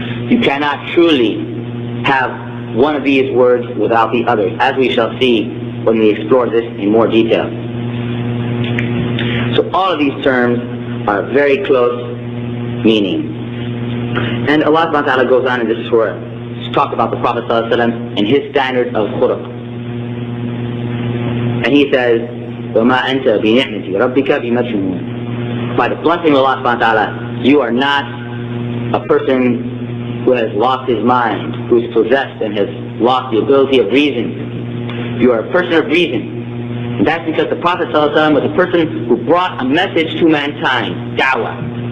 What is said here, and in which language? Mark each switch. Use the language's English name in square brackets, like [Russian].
[English] You cannot truly have one of these words without the others, as we shall see when we explore this in more detail. So all of these terms are very close meaning. And Allah subhanahu wa ta'ala goes on in this surah to talk about the Prophet sallallahu alaihi wasallam and his standard of khuluq. And he says, [Arabic] وَمَا أَنْتَ بِنِعْمَةِ رَبِّكَ بِمَجْنُونَ. [English] By the blessing of Allah subhanahu wa ta'ala, you are not a person who has lost his mind, who is possessed and has lost the ability of reason. You are a person of reason. And that's because the Prophet ﷺ was a person who brought a message to mankind, da'wah.